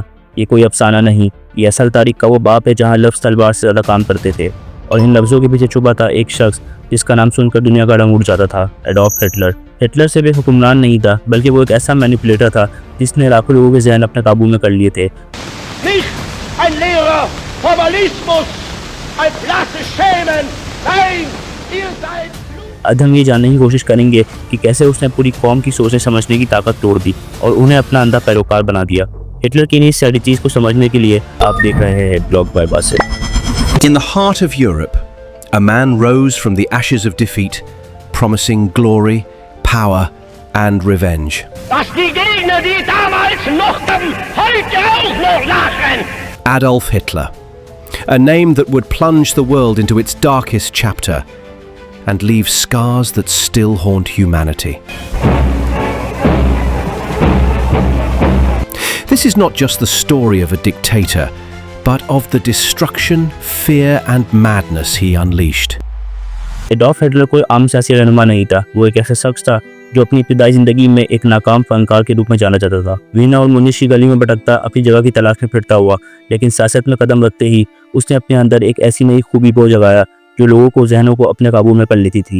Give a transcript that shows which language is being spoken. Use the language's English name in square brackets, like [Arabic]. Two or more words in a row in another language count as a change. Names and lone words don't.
[Urdu] یہ کوئی افسانہ نہیں، یہ اصل تاریخ کا وہ باپ ہے جہاں لفظ تلوار سے زیادہ کام کرتے تھے. اور ان لفظوں کے پیچھے چھپا تھا ایک شخص جس کا نام سن کر دنیا کا رنگ اڑ جاتا تھا، ایڈولف ہٹلر. ہٹلر صرف ایک حکمران نہیں تھا، بلکہ وہ ایک ایسا مینیپولیٹر تھا جس نے لاکھوں لوگوں کے ذہن اپنے قابو میں کر لیے تھے. [German] Nicht ein leerer Formalismus, ein blasses Schämen. Nein, ihr seid [Urdu] آج ہم یہ جاننے کی کوشش کریں گے کہ کیسے اس نے پوری قوم کی سوچنے سمجھنے کی طاقت توڑ دی اور انہیں اپنا اندھا پیروکار بنا دیا. ہٹلر کی اس ساری چیز کو سمجھنے کے لیے آپ دیکھ رہے ہیں بلاگ بائی باسط. [English] In the heart of Europe, a man rose from the ashes of defeat, promising glory, power, and revenge. [German] dass die Gegner, die damals mochten, heute auch noch lachen. [English] Adolf Hitler, a name that would plunge the world into its darkest chapter and leave scars that still haunt humanity. This is not just the story of a dictator, but of the destruction, fear, and madness he unleashed. [Urdu] ایڈولف ہٹلر کوئی عام سیاسی رہنما نہیں تھا، وہ ایک ایسا شخص تھا جو اپنی ابتدائی زندگی میں ایک ناکام فنکار کے روپ میں جانا جاتا تھا. وینا اور مونش کی گلی میں بھٹکتا، اپنی جگہ کی تلاش میں پھرتا ہوا، لیکن سیاست میں قدم رکھتے ہی اس نے اپنے اندر ایک ایسی نئی خوبی کو جگایا جو لوگوں کو ذہنوں کو اپنے قابو میں کر لیتی تھی.